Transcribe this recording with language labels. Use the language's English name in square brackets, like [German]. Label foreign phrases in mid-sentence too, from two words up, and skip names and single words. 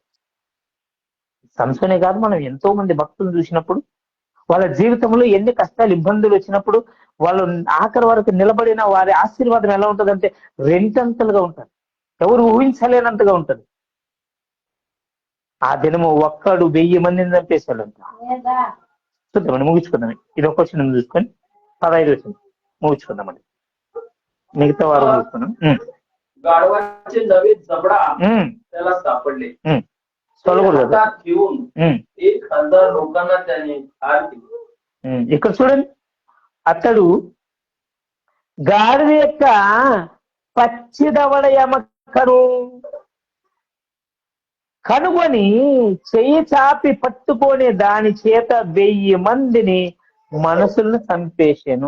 [Telugu] సంసోనే కాదు, మనం ఎంతో మంది భక్తులు చూసినప్పుడు వాళ్ళ జీవితంలో ఎన్ని కష్టాలు ఇబ్బందులు వచ్చినప్పుడు వాళ్ళు ఆఖరి వరకు నిలబడిన వారి ఆశీర్వాదం ఎలా ఉంటుందంటే రెండంతలుగా ఉంటుంది. ఎవరు ఊహించలేనంతగా ఉంటుంది. ఆ దినము ఒక్కడు 1000 మందిని చంపేశాడంట. చూద్దామండి, ముగించుకుందాం. ఇది ఒక వచ్చిన చూసుకొని 15 వచ్చింది ముగించుకుందామండి. మిగతా వారు చూసుకున్నాం. [Marathi] गाढवाचे नवे जबडा त्याला सापडले. हातात घेऊन 1000 लोकांना त्याने ठार केले. [Telugu] ఇక్కడ చూడండి, అతడు గాడిద యొక్క పచ్చిదవడ ఎముకను కనుగొని చెయ్యి చాపి పట్టుకొని దాని చేత 1000 మందిని మనుషులను చంపేశాను.